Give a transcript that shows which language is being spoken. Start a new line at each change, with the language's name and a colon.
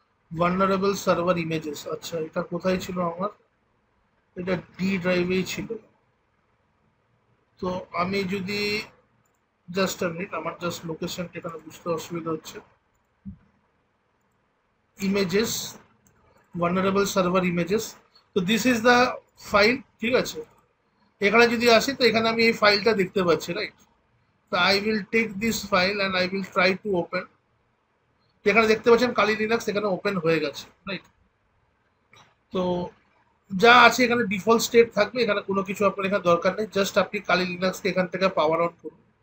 Bangla: Vulnerable server images, আচ্ছা এটা কোথায় ছিল আমার? এটা ডি ড্রাইভেই ছিল। তো আমি যদি জাস্ট আ মিনিট, আমার জাস্ট লোকেশনটা এখানে বুঝতে অসুবিধা হচ্ছে।
English: Images, vulnerable server images. So this is the
Bangla: file, ঠিক আছে। এখানে যদি আসি তো এখানে আমি এই ফাইলটা দেখতে পাচ্ছি, রাইট? তো
English: I will take this file and I will try to open.
Bangla: এখানে দেখতে পাচ্ছেন কালি লিনাক্স এখানে ওপেন হয়ে গেছে, রাইট? তো যা আছে এখানে ডিফল্ট স্টেট থাকবে, এখানে কোনো কিছু আপনার এখানে দরকার নেই, জাস্ট আপনি কালি লিনাক্সকে এখান থেকে পাওয়ার অন করুন।